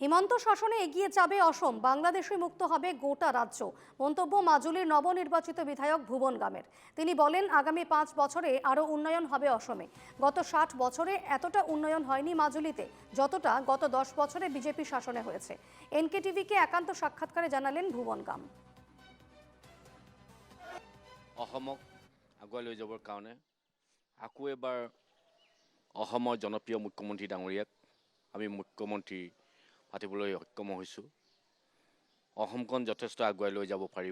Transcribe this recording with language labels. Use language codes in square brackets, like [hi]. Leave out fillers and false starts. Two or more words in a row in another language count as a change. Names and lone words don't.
[bn] সীমান্ত শাসনে এগিয়ে যাবে অসম, বাংলাদেশে মুক্ত হবে গোটা রাজ্য। মন্তব্য মাজুলির নবনির্বাচিত বিধায়ক ভুবন গামের। তিনি বলেন, আগামী 5 বছরে আরও উন্নয়ন হবে অসমে। গত 60 বছরে এতটা উন্নয়ন হয়নি মাজুলিতে, যতটা গত 10 বছরে বিজেপি শাসনে হয়েছে। এনকেটিভিকে একান্ত সাক্ষাৎকারে জানালেন ভুবন গাম। [as] অসমক আগুৱাই লৈ যাবৰ কাৰণে আকৌ এবাৰ অসমৰ জনপ্ৰিয় মুখ্যমন্ত্ৰী ডাঙৰীয়াক আমি মুখ্যমন্ত্ৰী পাতিবলৈ সক্ষম হৈছোঁ। অসমখন যথেষ্ট আগুৱাই লৈ যাব পাৰিব।